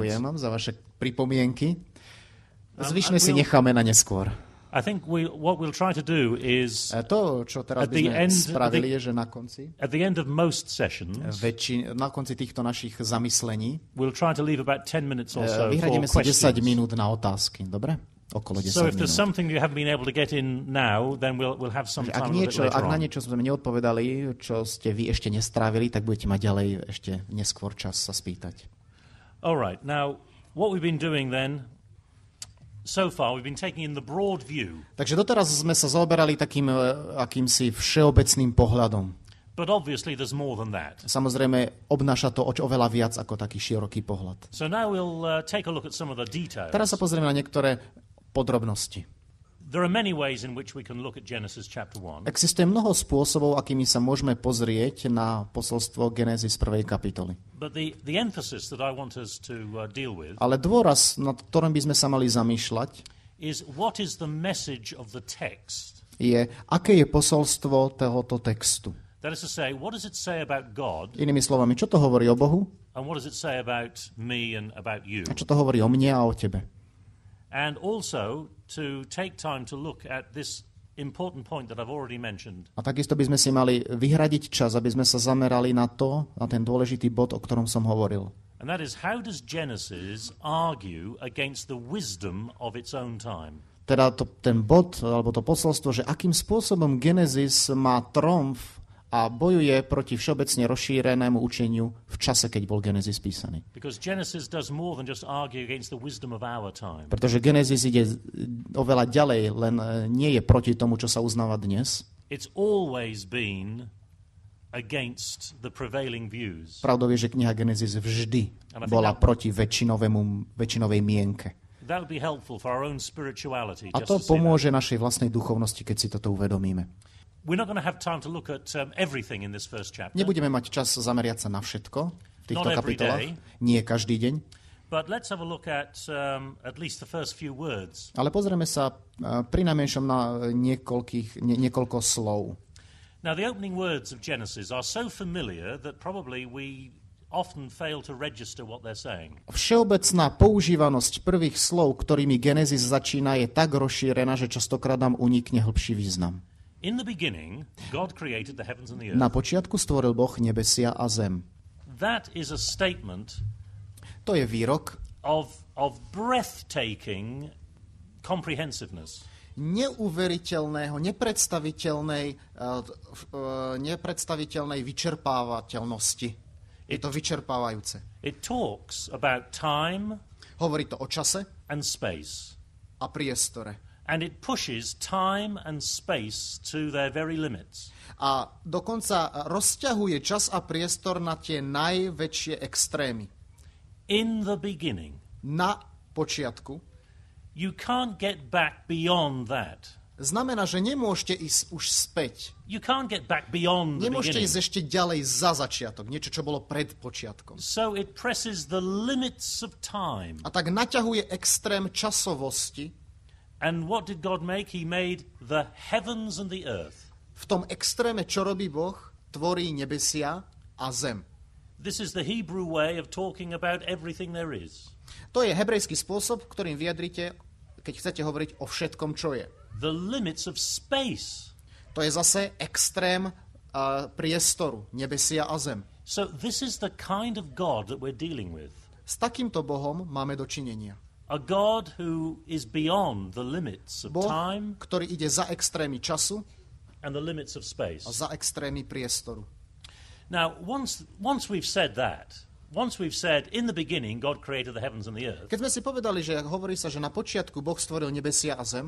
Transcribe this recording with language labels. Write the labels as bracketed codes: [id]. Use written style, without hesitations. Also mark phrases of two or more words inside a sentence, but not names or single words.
[sk] Ďakujem vám za vaše pripomienky. Zvyšné [en] and [sk] si [en] we'll- [sk] necháme na neskôr. [en] I think what we'll try to do is [sk] To, čo teraz [en] At by the [sk] sme [en] end- [sk] spravili, je, že na konci, [en] at the end of most sessions, [sk] na konci týchto našich zamyslení [en] we'll try to leave about 10 minutes or so for [sk] vyhradíme si 10 [en] questions. [sk] minút na otázky. Dobre? Okolo 10 [en] So if there's [sk] minút. [en] something you haven't been able to get in now, then we'll have some [sk] Ak, [en] time a bit [sk] ak [en] later [sk] na [en] on. [sk] niečo sme neodpovedali, čo ste vy ešte nestrávili, tak budete mať ďalej ešte neskôr čas sa spýtať. [en] All right. Now, what we've been doing then, so far, we've been taking in the broad view, [sk] Takže doteraz sme sa zaoberali takým akýmsi všeobecným pohľadom. [en] but obviously there's more than that. [sk] Samozrejme, obnáša to oveľa viac ako taký široký pohľad. [en] So now we'll take a look at some of the details. [sk] Teraz sa pozrieme na niektoré podrobnosti. [en] There are many ways in which we can look at Genesis chapter 1. [sk] Existuje mnoho spôsobov, akými sa môžeme pozrieť na posolstvo Genesis 1. kapitoly. [en] But the emphasis that I want us to deal with [sk] Ale dôraz, nad ktorým by sme sa mali zamýšľať, [en] is what is the message of the text. [sk] je, aké je posolstvo tohoto textu. [en] That is to say, what does it say about God [sk] Inými slovami, čo to hovorí o Bohu [en] and what does it say about me and about you? [sk] a čo to hovorí o mne a o tebe. [en] And also to take time to look at this important point that I've already mentioned. [sk] A takisto by sme si mali vyhradiť čas, aby sme sa zamerali na ten dôležitý bod, o ktorom som hovoril. [en] And that is, how does Genesis argue against the wisdom of its own time? [sk] Teda ten bod, alebo to posolstvo, že akým spôsobom Genesis má tromf a bojuje proti všeobecne rozšírenému učeniu v čase, keď bol Genesis písaný. [en] Because Genesis does more than just argue against the wisdom of our time. [sk] Pretože Genesis ide oveľa ďalej, len nie je proti tomu, čo sa uznáva dnes. [en] It's always been against the prevailing views. [sk] Pravdou je, že kniha Genesis vždy bola proti väčšinovej mienke. [en] That would be helpful for our own spirituality. [sk] A [en] just to to see that. [sk] pomôže našej vlastnej duchovnosti, keď si toto uvedomíme. [en] We're not going to have time to look at everything in this first chapter. [sk] Nebudeme mať čas zameriať sa na všetko. týchto kapitolách. Nie každý deň. [en] But let's have a look at least the first few words. [sk] Ale pozrieme sa prinajmenšom na niekoľko slov. [en] Now the opening words of Genesis are so familiar that probably we often fail to register what they're saying. [sk] Všeobecná používanosť prvých slov, ktorými Genesis začína, je tak rozšírená, že častokrát nám unikne hĺbší význam. [en] In the beginning, God created the heavens and the earth. [sk] Na počiatku stvoril Boh nebesia a zem. [en] That is a statement. [sk] To je výrok [en] of breathtaking comprehensiveness. [sk] Neuveriteľného, nepredstaviteľnej vyčerpávateľnosti. Je to vyčerpávajúce. [en] It talks about time. [sk] Hovorí to o čase [en] and space. [sk] A priestore. [en] And it pushes time and space to their very limits. [sk] A dokonca rozťahuje čas a priestor na tie najväčšie extrémy. [en] In the beginning. [sk] Na počiatku. [en] You can't get back beyond that. [sk] Znamená, že nemôžete ísť už späť. [en] You can't get back beyond the [sk] Nemôžete [en] beginning. [sk] ísť ešte ďalej za začiatok, niečo, čo bolo pred počiatkom. [en] So it presses the limits of time. [sk] A tak naťahuje extrém časovosti. [en] And what did God make? He made the heavens and the earth. [sk] V tom extréme, čo robí Boh, tvorí nebesia a zem. [en] This is the Hebrew way of talking about everything there is. [sk] To je hebrejský spôsob, ktorým vyjadrite, keď chcete hovoriť o všetkom, čo je. [en] The limits of space. [sk] To je zase extrém priestoru, nebesia a zem. [en] So this is the kind of God that we're dealing with. [sk] S takýmto Bohom máme dočinenia. [en] A God who is beyond the limits of [sk] Boh, [en] time, [sk] ktorý ide za extrémy času [en] and the limits of space. [sk] A za extrémy priestoru. [en] Now, once we've said that, once we've said, in the beginning, God created the heavens and the earth, [sk] keď sme si povedali, že hovorí sa, že na počiatku Boh stvoril nebesia a zem,